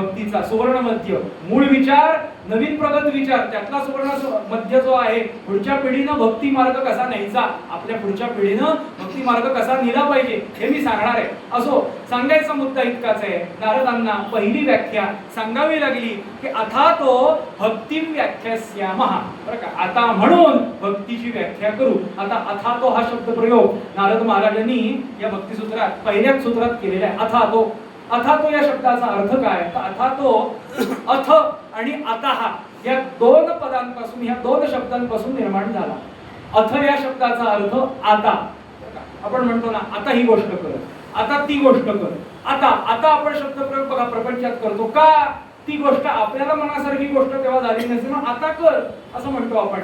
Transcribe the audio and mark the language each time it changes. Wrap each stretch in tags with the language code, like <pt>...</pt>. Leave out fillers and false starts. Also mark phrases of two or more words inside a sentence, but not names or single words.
<mr>भक्तीचा सुवर्ण मध्य, मूळ विचार, नवीन प्रगत विचार, त्यातला सुवर्ण मध्य जो आहे. पुढच्या पिढीनं भक्ती मार्ग कसा न्यायचा, आपल्या पुढच्या पिढीनं भक्ती मार्ग कसा नेला पाहिजे हे मी सांगणार आहे. असो, सांगायचा मुद्दा इतकाच आहे. नारदांना पहिली व्याख्या सांगावी लागली की</mr> <sa>अथातो भक्तिम व्याख्यास्यामः.</sa> <mr>बरं का, आता म्हणून भक्तीची व्याख्या करू. आता अथातो हा शब्द प्रयोग नारद महाराजांनी या भक्तिसूत्रात पहिल्याच सूत्रात केलेला आहे. अथातो, अथातो या शब्दाचा अर्थ काय? तर अथातो अथ आणि अतः या दोन पदांपासून, या दोन शब्दांपासून निर्माण झाला. अथ या शब्दाचा अर्थ आता. आपण म्हणतो ना आता ही गोष्ट कर, आता ती गोष्ट कर. आता आता आपण शब्दप्रयोग बघा प्रपंचात करतो का? ती गोष्ट आपल्याला मनासारखी गोष्ट तेव्हा झाली नसेल ना, आता कर असं म्हणतो आपण.</mr>